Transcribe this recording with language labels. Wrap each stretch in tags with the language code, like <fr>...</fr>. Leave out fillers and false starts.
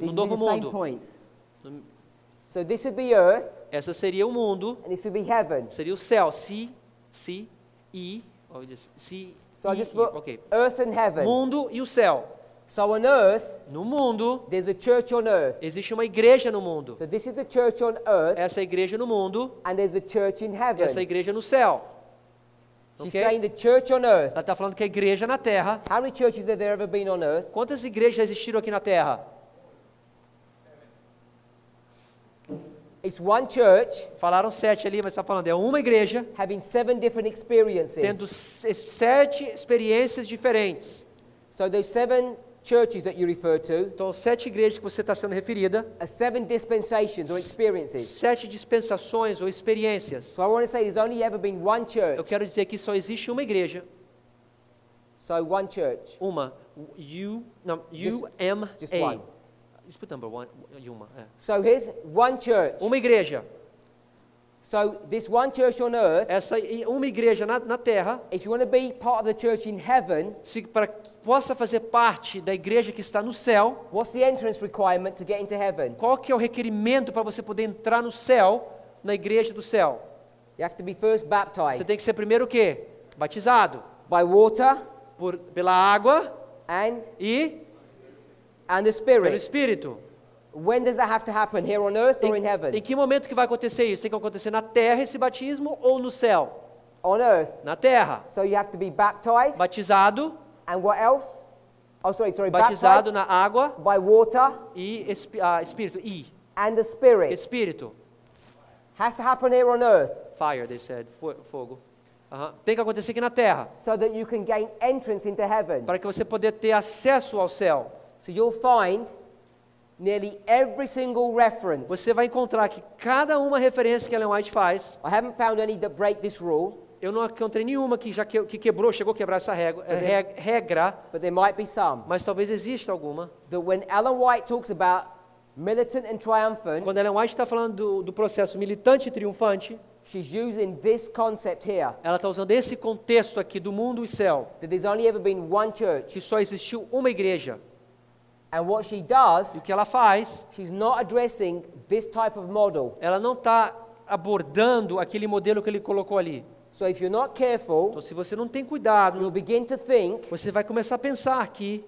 <en>These</en> <pt>no</pt> <en>would be</en> <pt>novo</pt> <en>the same</en> <pt>mundo.</pt> <en>points. So this would be earth,</en> <pt>Essa seria o mundo,</pt> <en>and this would be heaven.</en> <pt>seria o céu. C-I,</pt> <en>So I just put</en> <pt>ok.</pt> <en>earth and heaven.</en> <pt>Mundo e o céu.</pt> <en>So on earth,</en> <pt>No mundo,</pt> <en>there's a church on earth.</en> <pt>existe uma igreja no mundo.</pt> <en>So this is the church on earth,</en> <pt>Essa é a igreja no mundo,</pt> <en>and there's a church in heaven.</en> <pt>essa é a igreja no céu.</pt> <en>She's</en> <pt>Ok?</pt> <en>saying the church on earth.</en> <pt>Ela está falando que a igreja na terra.</pt> <en>How many churches have there ever been on earth?</en> <pt>Quantas igrejas já existiram aqui na terra?</pt> <en>It's one church</en> <pt>Falaram 7 ali, mas está falando, é uma igreja</pt> <en>having 7 different experiences.</en> <pt>tendo 7 experiências diferentes.</pt> <en>So those 7 churches that you refer to</en> <pt>Então, 7 igrejas que você está sendo referida,</pt> <en>are 7 dispensations or experiences.</en> <pt>7 dispensações ou experiências.</pt> <en>So I want to say there's only ever been one</en> <pt>Eu</pt> <en>church.</en> <pt>quero dizer que só existe uma igreja,</pt> <en>So one church.</en> <pt>uma, U-M-A.</pt> <en>Just one. Just put number one,</en> <pt>uma. É.</pt> <en>So here's one church.</en> <pt>Uma igreja.</pt> <en>So this one church on earth,</en> <pt>Uma igreja na terra,</pt> <en>if you want to be part of the church in heaven,</en> <pt>se para que possa fazer parte da igreja que está no céu,</pt> <en>what's the entrance requirement to get into heaven?</en> <pt>qual que é o requerimento para você poder entrar no céu, na igreja do céu?</pt> <en>You have to be first</en> <pt>Você</pt> <en>baptized</en> <pt>tem que ser primeiro o quê? Batizado</pt> <en>by water</en> <pt>pela água</pt> <en>and</en> <pt>e</pt> <en>the</en> <pt>pelo</pt> <en>Spirit.</en> <pt>Espírito.</pt> <en>When does that have to happen? Here on earth or in</en> <pt>Em</pt> <en>heaven?</en> <pt>que momento que vai acontecer isso? Tem que acontecer na terra esse batismo ou no céu?</pt> <en>On earth.</en> <pt>Na terra.</pt> <en>So you have to be baptized,</en> <pt>Batizado,</pt> <en>and what else? Oh, sorry,</en> <pt>batizado</pt> <en>baptized</en> <pt>na água</pt> <en>by water</en> <pt>e Espírito.</pt> <en>and the Spirit.</en> <pt>Espírito.</pt> <en>Has to happen here on earth Fire, they said.</en> <pt>Fogo. Aham. Tem que acontecer aqui na terra,</pt> <en>so that you can gain entrance into heaven.</en> <pt>para que você poder ter acesso ao céu.</pt> <en>So you'll find nearly every single reference.</en> <pt>Você vai encontrar que cada uma referência que Ellen White faz,</pt> <en>I haven't found any that break this rule,</en> <pt>eu não encontrei nenhuma que que quebrou, chegou a quebrar essa regra,</pt> <en>but there might be some.</en> <pt>mas talvez exista alguma.</pt> <en>That when Ellen White talks about militant and triumphant,</en> <pt>Quando Ellen White está falando do processo militante e triunfante,</pt> <en>she's using this concept here.</en> <pt>ela está usando esse contexto aqui do mundo e céu,</pt> <en>That there's only ever been one church.</en> <pt>que só existiu uma igreja.</pt> <en>And what she</en> <pt>E</pt> <en>does,</en> <pt>o que ela faz,</pt> <en>she's not addressing this type of model.</en> <pt>ela não está abordando aquele modelo que ele colocou ali.</pt> <en>So if you're not careful,</en> <pt>Então, se você não tem cuidado,</pt> <en>you'll begin to think</en> <pt>você vai começar a pensar aqui</pt>